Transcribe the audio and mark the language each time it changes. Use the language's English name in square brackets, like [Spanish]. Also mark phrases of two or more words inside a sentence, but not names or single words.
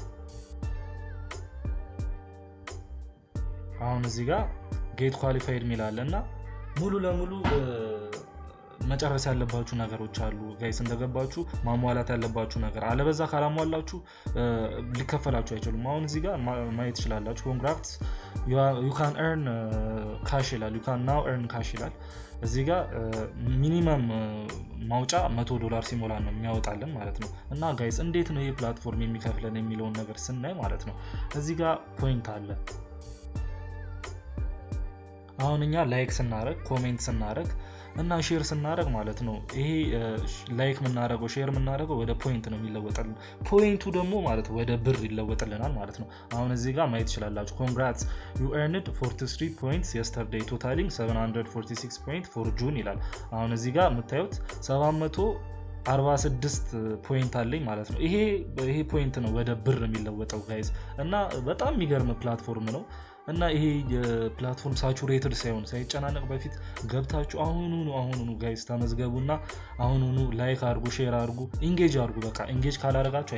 [Amharic] አሁን እዚህ ጋር [English] get qualified [Amharic] ሚላልና ሙሉ ለሙሉ መጨረስ ያለባችሁ ነገሮች አሉ ጋይስ። እንደገባችሁ ማሟላት ያለባችሁ ነገር አለበዛ ካላሟላችሁ ሊከፈላችሁ አይችሉም። አሁን እዚህ ጋር ማየት ትችላላችሁ። ኮንግራትስ [English] you can earn cash [Amharic] ይላል። [English] you can now earn cash [Amharic] ይላል። እዚህ ጋር ሚኒመም ማውጫ $100 ሲሞላ ነው የሚያወጣልን ማለት ነው። እና ጋይስ እንዴት ነው ይሄ ፕላትፎርም የሚከፍለን የሚለውን ነገር ስናይ ማለት ነው እዚህ ጋር ፖይንት አለ። አሁን እኛ ላይክ ስናደርግ ኮሜንት ስናደርግ እና ሼር ስናደርግ ማለት ነው ይሄ ላይክ ምናደርገው ሼር ምናደርገው ወደ ፖይንት ነው የሚለወጥልን ፖይንቱ ደግሞ ማለት ወደ ብር ይለወጥልናል ማለት ነው አሁን እዚህ ጋር ማየት ይችላልላችሁ [English] congrats you earned 43 points yesterday totaling 746 points for June [Amharic] ይላል አሁን እዚህ ጋር የምታዩት 746 ፖይንት አለኝ ማለት ነው ይሄ ፖይንት ነው ወደ ብር የሚለወጠው ጋይስ እና በጣም የሚገርም ፕላትፎርም ነው እና ይሄ የፕላትፎርም ሳቹሬትድ ሳይሆን ሳይጨናነቅ በፊት ገብታችሁ አሁኑኑ ጋይስ ተመዝገቡና አሁኑኑ ላይክ አድርጉ ሼር አድርጉ ኢንጌጅ አድርጉ በቃ ኢንጌጅ ካላደረጋችሁ